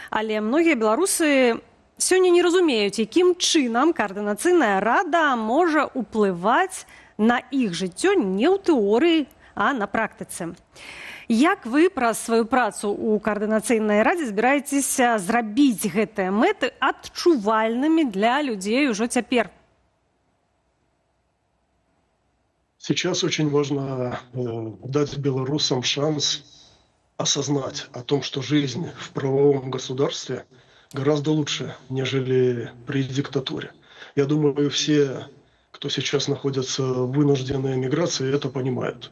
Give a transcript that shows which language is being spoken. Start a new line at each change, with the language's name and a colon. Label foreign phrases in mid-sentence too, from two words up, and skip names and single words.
Belarusian: Але многія беларусы сёння не разумеюць, якім чынам каардынацыйная рада можа ўплываць на іх жыццё не ў тэорыі, а на практыцы. Як вы праз сваю працу ў каардынацыйнай радзе збіраецеся зрабіць гэтыя мэты адчувальнымі для людзей ужо цяпер?
Russian: Сейчас очень важно дать белорусам шанс осознать о том, что жизнь в правовом государстве гораздо лучше, нежели при диктатуре. Я думаю, все, кто сейчас находится в вынужденной эмиграции, это понимают.